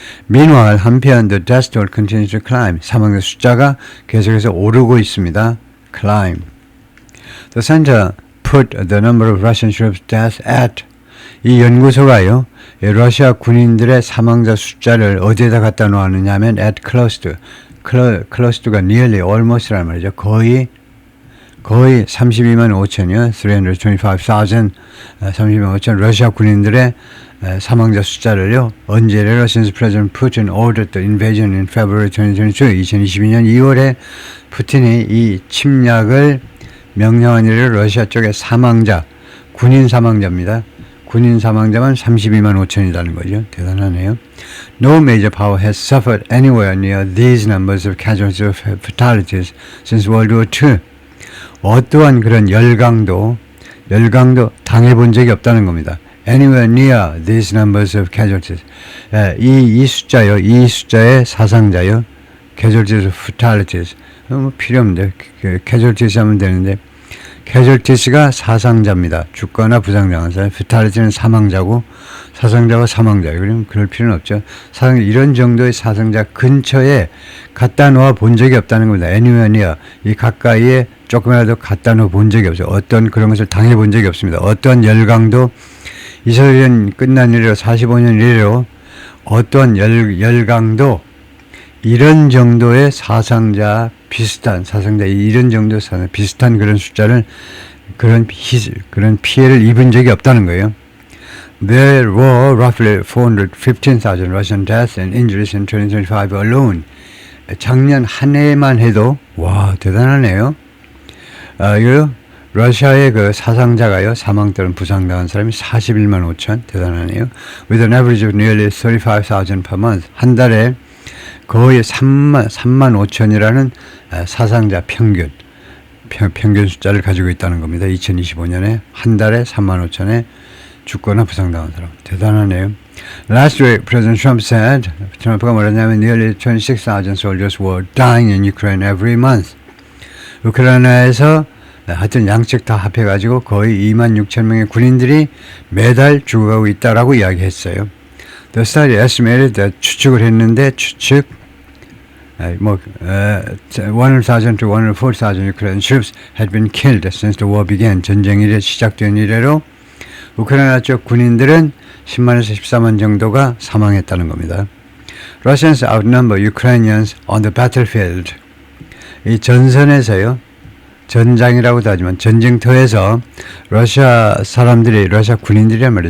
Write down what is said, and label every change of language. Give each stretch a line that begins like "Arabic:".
English: Meanwhile,
Korean: 한편
English: the death toll continues to climb.
Korean: 사망자 숫자가 계속해서 오르고 있습니다.
English: Climb. The center put the number of Russian troops deaths at.
Korean: 이 연구소가요. 러시아 군인들의 사망자 숫자를 어디에다 갖다 놓았느냐 하면
English: at close to
Korean: 가
English: nearly almost
Korean: 라는 말이죠. 거의 32만 5천이요. 325,000 32만 5천 러시아 군인들의 사망자 숫자를요. 언제래요?
English: Since President Putin ordered the invasion in February 2022
Korean: 2022년 2월에 푸틴이 이 침략을 명령한 이래 러시아 쪽의 사망자 군인 사망자입니다. 군인 사망자만 32만 5천이라는 거죠. 대단하네요.
English: No major power has suffered anywhere near these numbers of casualties or fatalities since World War II.
Korean: 어떠한 그런 열강도 당해본 적이 없다는 겁니다.
English: Anywhere near these numbers of casualties.
Korean: 이 숫자요, 이 숫자의 사상자요.
English: casualties of fatalities.
Korean: 뭐 필요 없는데, casualties 하면 되는데, casualties가 사상자입니다. 죽거나 부상당한 사람. fatality는 사망자고, 사상자가 사망자예요. 그러면 그럴 필요는 없죠. 이런 정도의 사상자 근처에 갖다 놓아 본 적이 없다는 겁니다.
English: anywhere near.
Korean: 이 가까이에 조금이라도 갖다 놓아 본 적이 없어요. 어떤 그런 것을 당해 본 적이 없습니다. 어떤 열강도 이스라엘은 끝난 이래로 45년 이래로 어떤 열강도 이런 정도의 사상자 비슷한 사상자 이런 정도 비슷한 그런 숫자를 그런 피해를 입은 적이 없다는 거예요.
English: There were roughly 415,000 Russian deaths and injuries in 2025 alone.
Korean: 작년 한 해만 해도 와 대단하네요. 이거 러시아의 그 사상자가요, 사망 또는 부상당한 사람이 41만 5천 대단하네요.
English: With an average of nearly 35,000 per month.
Korean: 한 달에 거의 3만 5천이라는 사상자 평균 숫자를 가지고 있다는 겁니다. 2025년에 한 달에 3만 5천에 죽거나 부상당한 사람. 대단하네요.
English: Last week, President Trump said,
Korean: 트럼프가 뭐랬냐면
English: nearly 26,000 soldiers were dying in Ukraine every month.
Korean: 우크라이나에서 하여튼 양측 다 합해가지고 거의 2만 6천 명의 군인들이 매달 죽어가고 있다라고 이야기했어요.
English: The study estimated that
Korean: 추측을 했는데
English: 100,000 to 104,000 Ukrainian troops had been killed since the war began.
Korean: 전쟁이 시작된 이래로 우크라이나 쪽 군인들은 10만에서 14만 정도가 사망했다는 겁니다.
English: Russians outnumber Ukrainians on the battlefield.
Korean: 이 전선에서요. 전장이라고도 하지만 전쟁터에서 러시아 군인들이란 말이에요.